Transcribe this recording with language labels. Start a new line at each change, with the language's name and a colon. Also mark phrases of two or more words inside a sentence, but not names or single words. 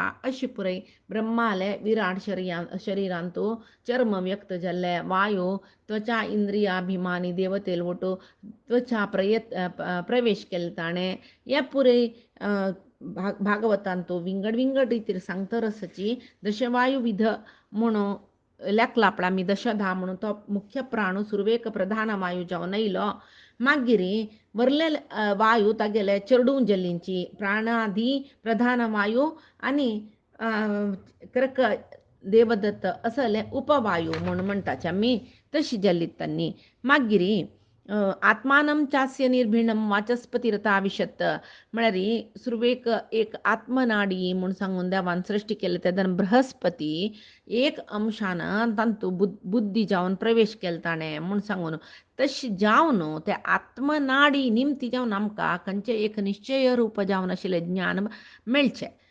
Konkani: अशी पुरय ब्रह्माले विराट शरिरांतू चर्म व्यक्त जाल्ले वायू त्वचा इंद्रियाभिमानी देवतेल वटू त्वचा प्रवेश केले ताणें हे पुरे भागवतांतू विंगड विंगड रितीर सांगता रसाची दशवायू विध म्हणून लेखला आमी दशधा म्हणून तो मुख्य प्राणू सुरवेक प्रधान वायू जावन आयलो. मागीर वरले वायू तागेले चेडूं जल्लींची प्राणादी प्रधान वायू आनी क्रक देवदत्त असले उपवायू म्हणून म्हणटाचे आमी तशी जाल्लीत तांणी. मागीर
Sanskrit: आत्मानं चास्य निर्भिणम वाचस्पतिरता विशत
Konkani: म्हळ्यार सुरवेक एक आत्मनाडी म्हूण सांगून देवान सृश्टी केले तेदन बृहस्पती एक अंशान तांतू बुद्धी जावन प्रवेश केले ताणें म्हूण सांगून तशी जावन ते आत्मनाडी निमती जावन आमकां खंयचे एक निश्चय रूप जावन आशिल्लें ज्ञान मेळचें.